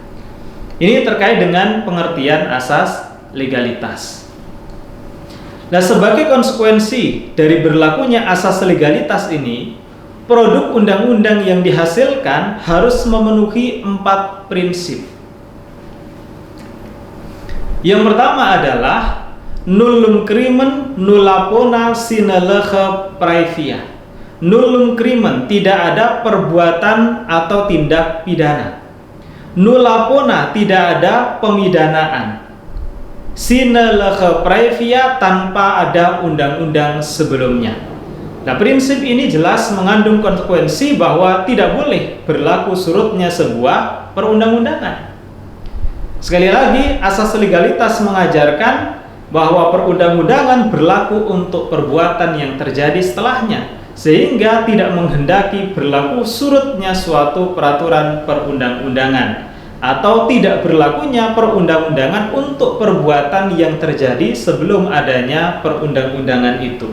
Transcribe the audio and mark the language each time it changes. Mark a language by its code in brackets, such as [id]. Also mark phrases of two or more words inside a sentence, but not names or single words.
[id] Ini terkait dengan pengertian asas legalitas. Nah, sebagai konsekuensi dari berlakunya asas legalitas ini, produk undang-undang yang dihasilkan harus memenuhi 4 prinsip. Yang pertama adalah [la] nullum crimen nulla pona sine lege praevia. Nullum crimen, [id] tidak ada perbuatan atau tindak pidana. [la] Nulla pona, [id] tidak ada pemidanaan. [la] Sine lege praevia, [id] tanpa ada undang-undang sebelumnya. Nah, prinsip ini jelas mengandung konsekuensi bahwa tidak boleh berlaku surutnya sebuah perundang-undangan. Sekali lagi, asas legalitas mengajarkan bahwa perundang-undangan berlaku untuk perbuatan yang terjadi setelahnya, sehingga tidak menghendaki berlaku surutnya suatu peraturan perundang-undangan atau tidak berlakunya perundang-undangan untuk perbuatan yang terjadi sebelum adanya perundang-undangan itu.